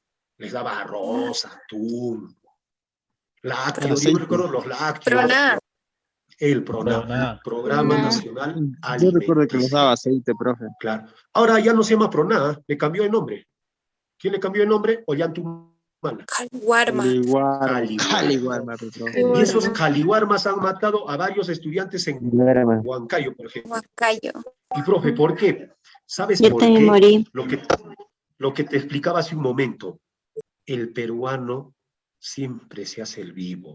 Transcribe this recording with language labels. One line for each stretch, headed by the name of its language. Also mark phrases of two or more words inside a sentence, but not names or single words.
Spanish: Les daba arroz, atún, lácteos, yo recuerdo los lácteos. PRONA. El PRONA, Programa Nacional Alimentario. Yo recuerdo que les daba aceite, profe. Claro. Ahora ya no se llama PRONA, le cambió el nombre. ¿Quién le cambió el nombre? Ollantumala. Caliwarma. Caliwarma, profe. Y esos caliwarmas han matado a varios estudiantes en Huancayo, por ejemplo. Huancayo. Y profe, ¿por qué? ¿Sabes Yo por también qué? morí. Lo que te explicaba hace un momento. El peruano siempre se hace el vivo.